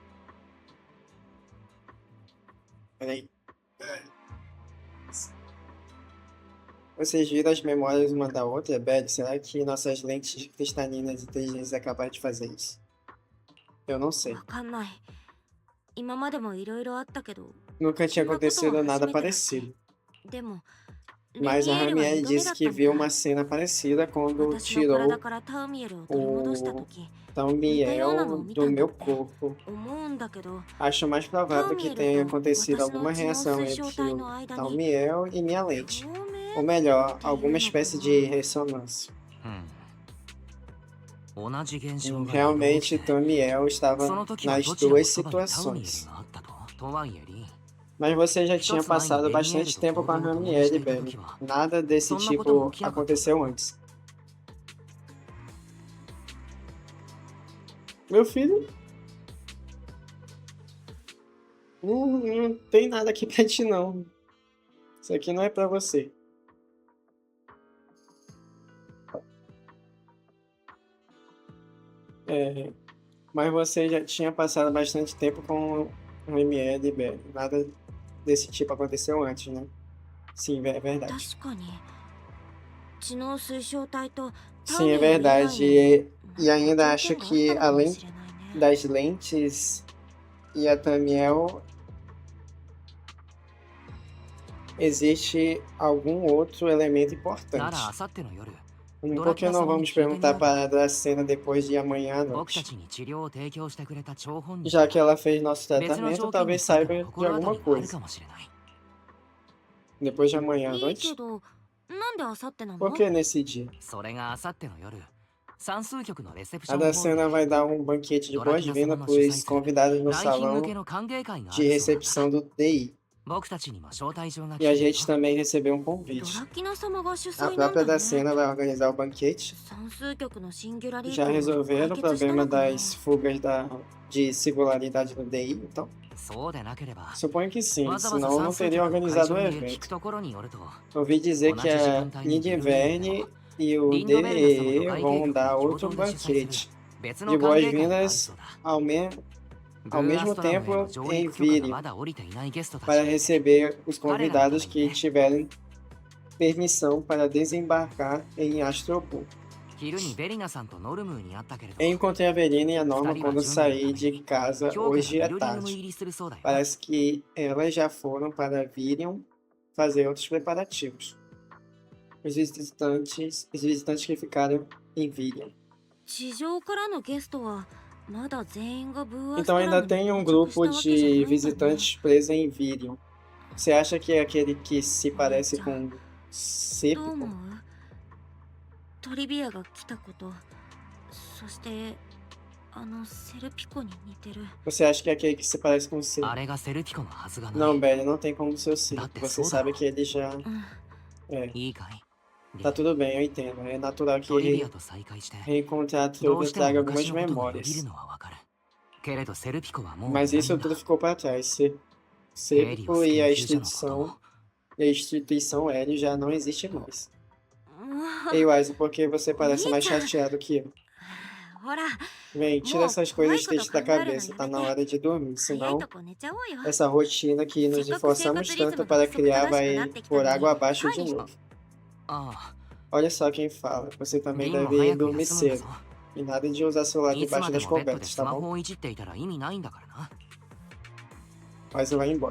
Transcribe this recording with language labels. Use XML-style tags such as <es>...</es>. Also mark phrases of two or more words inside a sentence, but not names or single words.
<pt>Peraí. Vocês viram as memórias uma da outra, Belle? Será que nossas lentes cristalinas inteligentes é capaz de fazer isso? Eu não sei.</pt> <ja>わかんない。今までもいろいろあったけど。</ja> <pt>Nunca tinha acontecido nada parecido.</pt> <ja>でも、</ja> <pt>Mas a Ramiel disse que viu uma cena parecida quando</pt> <ja>私の</ja> <pt>tirou</pt> <ja>体からタウミエルを取り戻した時、</ja> <pt>Taumiel do meu corpo.</pt> <ja>思うんだけど、</ja> <pt>Acho mais provável que tenha acontecido alguma reação entre o Taumiel e minha lente. Ou melhor, alguma espécie de ressonância.</pt> <ja>同じ現象が</ja> <pt>Realmente, Taumiel estava</pt> <ja>その時は</ja> <pt>nas</pt> <ja>どちらの</ja> <pt>duas</pt> <ja>そばにタウミエル</ja> <pt>situações.</pt> <ja>があったと。とはいえリン、</ja> <pt>Mas você já tinha passado bastante tempo com a Ramiel, Belle. Nada desse tipo aconteceu antes. Meu filho? Não tem nada aqui pra ti, não. Isso aqui não é pra você. Mas você já tinha passado bastante tempo com o ML, Belle. Nada desse tipo aconteceu antes, né? Sim, é verdade.</pt> <ja>確かに。知能推奨体と</ja> <pt>Sim, é verdade. E ainda acho que além das lentes e a Tamiel, existe algum outro elemento</pt> <ja>な</ja> <pt>importante.</pt> <ja>ら明後日の夜、</ja> <pt>Por que não vamos perguntar para a cena depois de amanhã à</pt> <ja>僕た</ja> <pt>noite?</pt> <ja>ちに治療を提供してくれた張本人</ja> <pt>Já que ela fez nosso</pt> <ja>別の</ja> <pt>tratamento,</pt> <ja>条件に</ja> <pt>talvez</pt> <ja>ついて</ja> <pt>saiba</pt> <ja>の</ja> <pt>de</pt> <ja>心当た</ja> <pt>alguma</pt> <ja>りがある</ja> <pt>coisa.</pt> <ja>かもしれない。</ja> <pt>Depois de amanhã à</pt> <ja>いい</ja> <pt>noite?</pt> <ja>けど、なんで明後日なの？</ja> <pt>Por que nesse dia?</pt> <ja>それが明後日の夜、算数局のレセプシ</ja> <pt>A</pt> <ja>ョンホール</ja> <pt>Dacena</pt> <ja>で</ja> <pt>vai dar um banquete de boas-vindas para os convidados no</pt> <ja>来賓向</ja> <pt>salão</pt> <ja>けの歓迎会があ</ja> <pt>de</pt> <ja>るそうだ。</ja> <pt>recepção do TI.</pt> <ja>僕たちにも招待状が</ja> <pt>E a</pt> <ja>来てる</ja> <pt>gente</pt> <ja>よ。</ja> <pt>também recebeu um</pt> <ja>ド</ja> <pt>convite.</pt> <ja>ラキナ様が主</ja> <pt>A</pt> <ja>催なん</ja> <pt>própria</pt> <ja>だね。</ja> <pt>Dacena vai organizar o banquete.</pt> <ja>算数局のシンギュラリー</ja> <pt>Já</pt> <ja>トを</ja> <pt>resolveram o</pt> <ja>解決した</ja> <pt>problema</pt> <ja>のかな？</ja> <pt>das fugas de singularidade do DI, então?</pt> <ja>そうでなければ、</ja> <pt>Suponho que sim,</pt> <ja>わざわざ</ja> <pt>senão</pt> <ja>算</ja> <pt>não</pt> <ja>数</ja> <pt>teria</pt> <ja>局の会</ja> <pt>organizado</pt> <ja>場</ja> <pt>o</pt> <ja>に聞</ja> <pt>evento.</pt> <ja>くところによると、</ja> <pt>Ouvi dizer que a Nidiverne e o DE vão dar outro banquete</pt> <ja>別</ja> <pt>de</pt> <ja>の歓迎会がある</ja> <pt>boas-vindas</pt> <ja>そうだ。</ja> <pt>ao mesmo tempo</pt> <ja>上</ja> <pt>em</pt> <ja>陸から</ja> <pt>Virion</pt> <ja>まだ降りていないゲストた</ja> <pt>para</pt> <ja>ち。</ja> <pt>receber os convidados que tiverem permissão para desembarcar em Astropol.</pt> <ja>昼にベリナさんとノルムーに会ったけれど、</ja> <pt>Encontrei a Verina e a Norma quando saí de casa</pt> <ja>今日</ja> <pt>hoje</pt> <ja>から</ja> <pt>à</pt> <ja>ビルリング</ja> <pt>tarde.</pt> <ja>入りするそうだよ。</ja> <pt>Parece que elas já foram para Virion fazer outros preparativos. Os visitantes que ficaram em Virion.</pt> <ja>地上からのゲストはまだ全員がブーアス</ja> <pt>Então</pt> <ja>トラム</ja> <pt>ainda</pt> <ja>に</ja> <pt>tem um</pt> <ja>到着</ja> <pt>grupo</pt> <ja>したわけじゃないんだ</ja> <pt>de</pt> <ja>ね。</ja> <pt>visitantes presos em Virion. Você acha que é aquele que se parece com</pt> <ja>どう</ja> <pt>Seppo?</pt> <ja>思う？トリビアが来たこと、そしてセルピコに似てる。</ja> <pt>Você acha que é aquele que se parece com o seu?</pt> <ja>あれがセルピコのはずがない。</ja> <pt>Não, Belly, não tem como ser o seu. Dá-te Você soda. sabe que ele já...</pt> <ja>うん</ja> <pt>É,</pt> <ja>いいかい</ja> <pt>tá tudo bem, eu entendo. É natural que</pt> <ja>トリビアと再会して</ja> <pt>reencontrar</pt> <ja>ど</ja> <pt>tudo</pt> <ja>うしても</ja> <pt>traga</pt> <ja>昔</ja> <pt>algumas</pt> <ja>のことがよぎる</ja> <pt>memórias.</pt> <ja>のはわかる。けれどセルピコはもうい</ja> <pt>Mas</pt> <ja>ない</ja> <pt>isso</pt> <ja>んだ。</ja> <pt>tudo ficou para trás.</pt> <ja>ヘリオ</ja> <pt>Serpo</pt> <ja>ス</ja> <pt>e</pt> <ja>研</ja> <pt>a</pt> <ja>究所のことを</ja> <pt>instituição Hélio já não existe mais.</pt> <ja>う</ja> <pt>Ei, Wise, por que você parece mais chateado que eu?</pt> <ja>んほら</ja> <pt>Vem, tira essas coisas tristes da cabeça, tá na hora de dormir,</pt> <ja>早い</ja> <pt>senão</pt> <ja>とこ寝ちゃおうよ。</ja> <pt>essa rotina que nos esforçamos tanto para criar vai por água abaixo de novo. あ Olha só quem fala, você</pt> <ja>あ、</ja> <pt>também</pt> <ja>リンも</ja> <pt>deve</pt> <ja>早</ja> <pt>ir</pt> <ja>く</ja> <pt>dormir</pt> <ja>休むんだ</ja> <pt>cedo.</pt> <ja>ぞ。</ja> <pt>E nada de usar celular</pt> <ja>いつま</ja> <pt>debaixo</pt> <ja>で</ja> <pt>das</pt> <ja>もベッドで</ja> <pt>cobertas,</pt> <ja>ス</ja> <pt>tá</pt> <ja>マ</ja> <pt>bom?</pt> <ja>ホをいじっていたら意味ないんだからな。</ja> <pt>Wise vai embora.</pt>